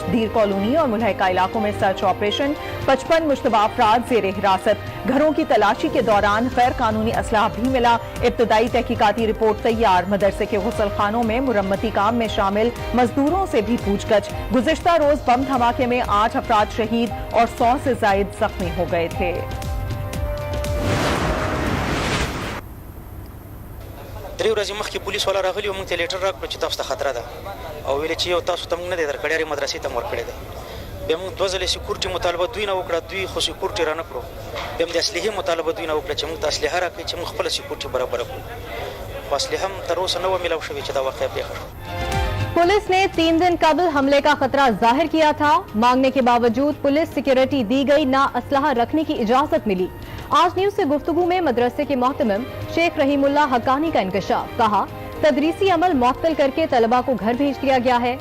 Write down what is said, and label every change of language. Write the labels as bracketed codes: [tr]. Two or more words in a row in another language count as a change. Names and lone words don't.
[ur] دیر کالونی اور ملہکا علاقوں میں سرچ آپریشن۔ 55 مشتبہ افراد زیرِ حراست. گھروں کی تلاشی کے دوران غیر قانونی اسلحہ بھی ملا. ابتدائی تحقیقاتی رپورٹ تیار۔ مدرسے کے غسل خانوں میں مرمتی کام میں شامل مزدوروں سے بھی پوچھ گچھ. گزشتہ روز بم دھماکے میں 8 افراد شہید اور 100 سے زائد زخمی ہو گئے تھے. [ps] درې ورځې مخکې پولیس والا راغلي او موږ ته لیټر راکړو چې تاسو ته خطره ده او ویل چې یو تاسو ته موږ نه دی درکړی هرې مدرسې ته مو ورکړی دی. بیا موږ 2 ځلې سکیورټي مطالبه دوی نه وکړه، دوی خو سکیورټي را نه کړو. بیا موږ د اسلحې مطالبه دوی نه وکړه چې موږ ته اسلحه راکړي چې موږ خپله سکیورټي برابره کړو. خو اسلحه هم تر اوسه نه وه میلاو شوې چې دا واقعه پېښه شوه. [ur] پولیس نے 3 دن قبل حملے کا خطرہ ظاہر کیا تھا. مانگنے کے باوجود پولیس سکیورٹی دی گئی، نہ اسلحہ رکھنے کی اجازت ملی. آج نیوز سے گفتگو میں مدرسے کے مہتمم شیخ رحیم اللہ حقانی کا انکشاف. کہا، تدریسی عمل معطل کر کے طلبہ کو گھر بھیج دیا گیا ہے.